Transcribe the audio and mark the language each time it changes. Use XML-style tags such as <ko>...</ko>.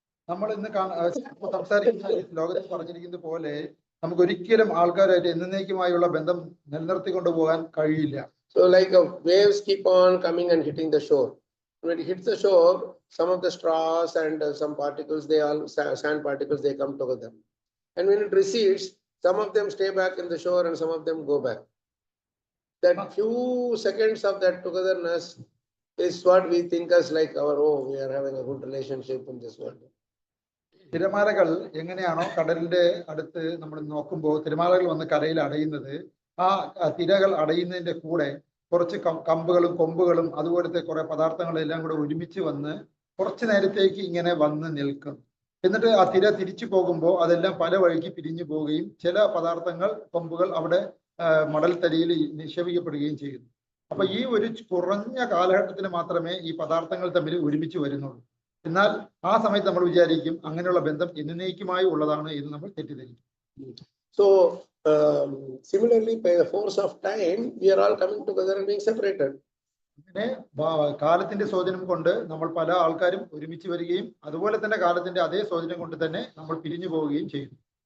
<ml>നമ്മൾ ഇന്ന് സംസാരിക്കുന്ന ലോകത്തിൽ പറഞ്ഞിരിക്കുന്നത് പോലെ നമുക്ക് ഒരിക്കലും ആൾക്കാരായിട്ട് എന്നേക്കുമായുള്ള ബന്ധം നിലനിർത്തിക്കൊണ്ടു പോകാൻ കഴിയില്ല.</ml> <en>So like waves keep on coming and hitting the shore. When it hits the shore, some of the straws and some particles, they all sand particles, they come together. And when it recedes, some of them stay back in the shore and some of them go back. That few seconds of that togetherness is what we think as like we are having a good relationship in this world.</en> <ml>തിരമാലകൾ എങ്ങനെയാണോ കടലിന്റെ അടുത്ത് നമ്മൾ നോക്കുമ്പോൾ തിരമാലകൾ വന്ന് കരയിൽ അടയുന്നത്, ആ തിരകൾ അടയുന്നതിന്റെ കൂടെ കുറച്ച് കമ്പുകളും കൊമ്പുകളും അതുപോലത്തെ കുറെ പദാർത്ഥങ്ങളെല്ലാം കൂടെ ഒരുമിച്ച് വന്ന് കുറച്ചു നേരത്തേക്ക് ഇങ്ങനെ വന്ന് നിൽക്കും. എന്നിട്ട് ആ തിര തിരിച്ചു പോകുമ്പോൾ അതെല്ലാം പല വഴിക്ക് പിരിഞ്ഞു പോവുകയും ചില പദാർത്ഥങ്ങൾ കൊമ്പുകൾ അവിടെ മണൽത്തരിയിൽ നിക്ഷേപിക്കപ്പെടുകയും ചെയ്യുന്നു. അപ്പൊ ഈ ഒരു കുറഞ്ഞ കാലഘട്ടത്തിന് മാത്രമേ ഈ പദാർത്ഥങ്ങൾ തമ്മിൽ ഒരുമിച്ച് വരുന്നുള്ളൂ. എന്നാൽ ആ സമയത്ത് നമ്മൾ വിചാരിക്കും അങ്ങനെയുള്ള ബന്ധം എന്നേക്കുമായി ഉള്ളതാണ് എന്ന് നമ്മൾ തെറ്റിദ്ധരിക്കും.</ml> <en>So similarly, by the force of time, we are all coming together and being separated.</en> <ml>അങ്ങനെ കാലത്തിന്റെ സ്വാധീനം കൊണ്ട് നമ്മൾ പല ആൾക്കാരും ഒരുമിച്ച് വരികയും അതുപോലെ തന്നെ കാലത്തിന്റെ അതേ സ്വാധീനം കൊണ്ട് തന്നെ നമ്മൾ പിരിഞ്ഞു പോവുകയും ചെയ്യുന്നു.</ml>